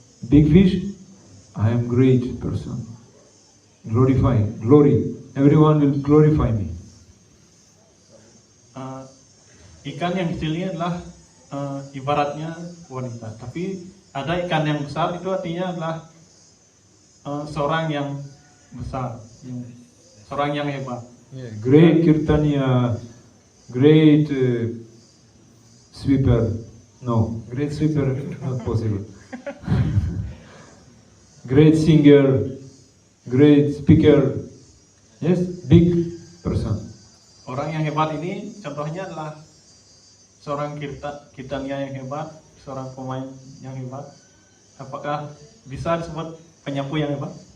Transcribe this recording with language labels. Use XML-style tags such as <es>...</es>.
<en>Big fish, I am great person. Glory. Everyone will glorify me.</en> <id>Ikan yang kecil ini adalah ibaratnya wanita. Tapi ada ikan yang besar, itu artinya adalah seorang yang besar, seorang yang hebat.</id> <en>Great Kirtaniya, great sweeper. No, great sweeper not possible. Great singer, great speaker. Yes, big person.</en> <id>Orang yang hebat ini contohnya adalah seorang kirtania yang hebat, seorang pemain yang hebat. Apakah bisa disebut penyapu yang hebat?</id>